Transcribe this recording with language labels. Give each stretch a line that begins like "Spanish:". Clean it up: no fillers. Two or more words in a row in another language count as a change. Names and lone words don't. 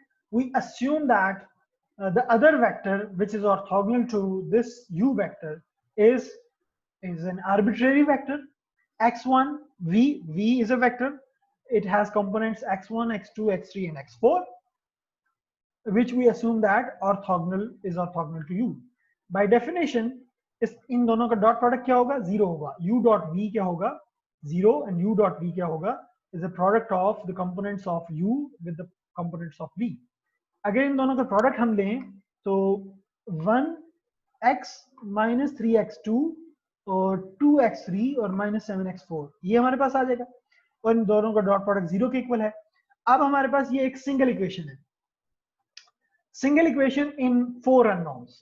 English: We assume that the other vector which is orthogonal to this u vector is an arbitrary vector, x1, v is a vector. It has components x1, x2, x3 and x4, which we assume that orthogonal is orthogonal to u. By definition,
Hindi: इस इन दोनों का
English: dot product
Hindi: क्या होगा? 0 होगा.
English: u dot v
Hindi: क्या होगा?
English: 0 and u dot v
Hindi: क्या होगा?
English: Is a product of the components of u with the components of v.
Hindi: अगर इन दोनों का प्रोडक्ट हम लें तो 1x minus 3x2 और 2x3 और minus 7x4 ये हमारे पास आ जाएगा और इन दोनों का
English: dot product
Hindi: 0 के इक्वल है. अब हमारे पास ये एक
English: single equation
Hindi: है,
English: single equation in 4 unknowns.